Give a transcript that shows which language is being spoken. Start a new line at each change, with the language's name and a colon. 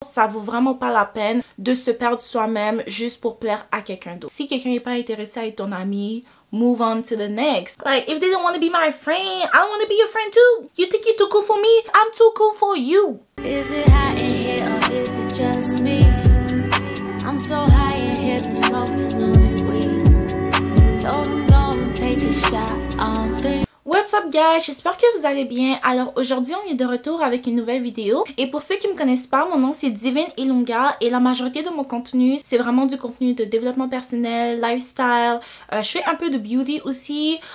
French: Ça vaut vraiment pas la peine de se perdre soi-même juste pour plaire à quelqu'un d'autre. Si quelqu'un n'est pas intéressé à être ton ami,
English: move on to the next. Like, if they don't want to be my friend, I don't want to be your friend too. You think you're too cool for me? I'm too cool for you. Is it hot in here or is it just me? I'm so high in here from smoking all this weed. Don't take a shot on 3. What's up guys,
French: j'espère que vous allez bien. Alors aujourd'hui on est de retour avec une nouvelle vidéo et pour ceux qui me connaissent pas, mon nom c'est Divine Ilunga et la majorité de mon contenu c'est vraiment du contenu de développement personnel, lifestyle, je fais un peu de beauty aussi.